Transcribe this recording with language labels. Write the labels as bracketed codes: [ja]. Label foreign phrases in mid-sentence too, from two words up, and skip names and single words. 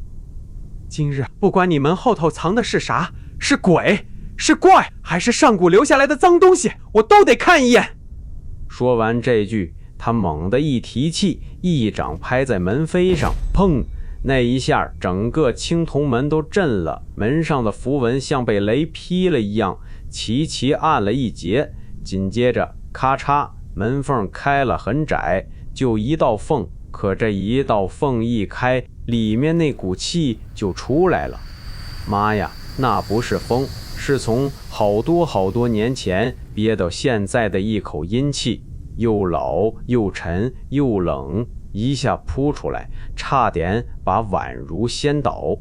[zh] 今日不管你门後头藏的是啥，是鬼，是怪，還是上古留下來的髒東西，我都得看一眼。說完這句，他猛地一提氣，一掌拍在門扉上，砰！那一下，整個青銅門都震了，門上的符文像被雷劈了一樣，齊齊按了一截。緊接着，咔嚓，門縫開了很窄，就一道縫。可這一道縫一開，裡面那股氣就出來了。媽呀，那不是風，是從好多年前憋到現在的一口陰氣，又老又沉又冷，一下撲出來，差點把宛如掀倒。